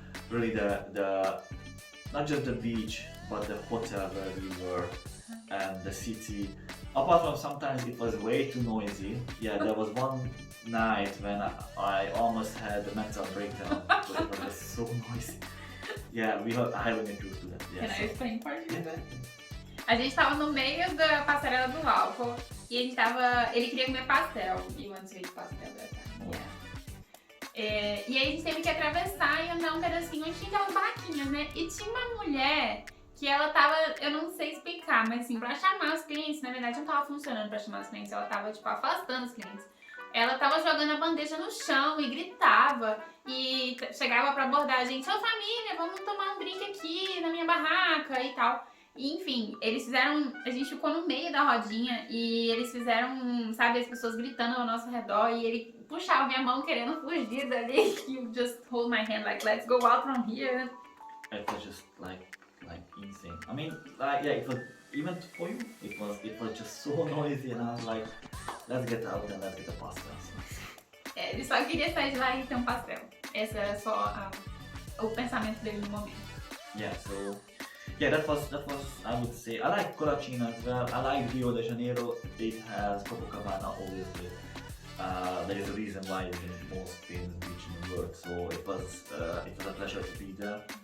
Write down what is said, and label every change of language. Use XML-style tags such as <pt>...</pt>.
<en>Really, the not just the beach, but the hotel where we were and the city. Apart from sometimes it was way too noisy. Yeah, there was one night when I almost had a mental breakdown because it was just so noisy. Yeah, I haven't been used to that. Yeah, Can I explain part of yeah. it?</en> <pt>A gente tava no meio da passarela do álcool e ele queria comer pastel. E onde você pastel dessa? Yeah. E aí a gente teve que atravessar e andar um pedacinho onde tinha aquelas barraquinhas, né? E tinha uma mulher que ela tava, eu não sei explicar, mas assim, pra chamar os clientes, na verdade não tava funcionando pra chamar os clientes, ela tava, tipo, afastando os clientes. Ela tava jogando a bandeja no chão e gritava e chegava pra abordar a gente, ô família, vamos tomar um drink aqui na minha barraca e tal. E, enfim, eles fizeram, a gente ficou no meio da rodinha e eles fizeram, sabe, as pessoas gritando ao nosso redor e ele puxava minha mão querendo fugir dali.</pt> <en>You just hold my hand like, let's go out from here. It was just like insane. I mean, like, yeah, it was even for you. It was just so noisy, and I was like, let's get out and let's get a pasta.</en> <pt>É, ele só queria sair de lá e ter um pastel. Esse era só o pensamento dele no momento.</pt> <en>Yeah, so yeah, that was I would say I like Colatina as well. I like Rio de Janeiro. It has Copacabana, obviously. There is a reason why it's the most famous beach in the world. So it was a pleasure to be there.</en>